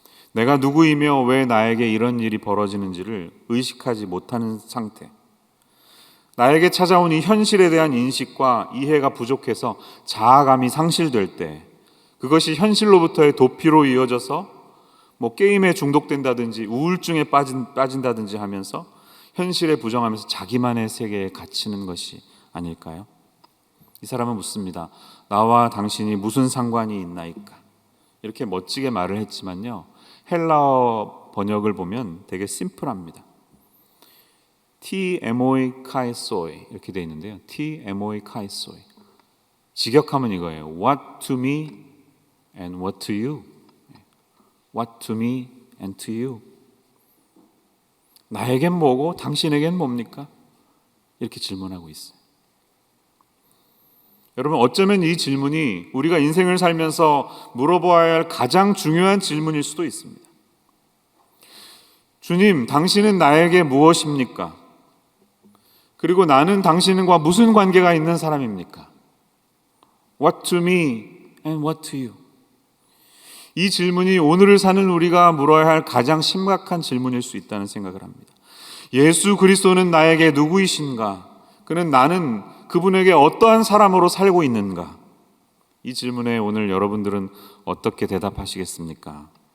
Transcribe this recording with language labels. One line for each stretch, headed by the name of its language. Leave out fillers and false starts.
Korean: 내가 누구이며 왜 나에게 이런 일이 벌어지는지를 의식하지 못하는 상태, 나에게 찾아온 이 현실에 대한 인식과 이해가 부족해서 자아감이 상실될 때, 그것이 현실로부터의 도피로 이어져서 게임에 중독된다든지 우울증에 빠진다든지 하면서 현실에 부정하면서 자기만의 세계에 갇히는 것이 아닐까요? 이 사람은 묻습니다. 나와 당신이 무슨 상관이 있나이까? 이렇게 멋지게 말을 했지만요, 헬라어 번역을 보면 되게 심플합니다. TMOI 카이소이 이렇게 되어 있는데요. TMOI 카이소이. 직역하면 이거예요.
English: What to me and what to you? What to me and to you?
Korean: 나에겐 뭐고 당신에겐 뭡니까? 이렇게 질문하고 있어요. 여러분, 어쩌면 이 질문이 우리가 인생을 살면서 물어보아야 할 가장 중요한 질문일 수도 있습니다. 주님, 당신은 나에게 무엇입니까? 그리고 나는 당신과 무슨 관계가 있는 사람입니까?
English: What to me and what to you?
Korean: 이 질문이 오늘을 사는 우리가 물어야 할 가장 심각한 질문일 수 있다는 생각을 합니다. 예수 그리스도는 나에게 누구이신가? 나는 그분에게 어떠한 사람으로 살고 있는가? 이 질문에 오늘 여러분들은 어떻게 대답하시겠습니까?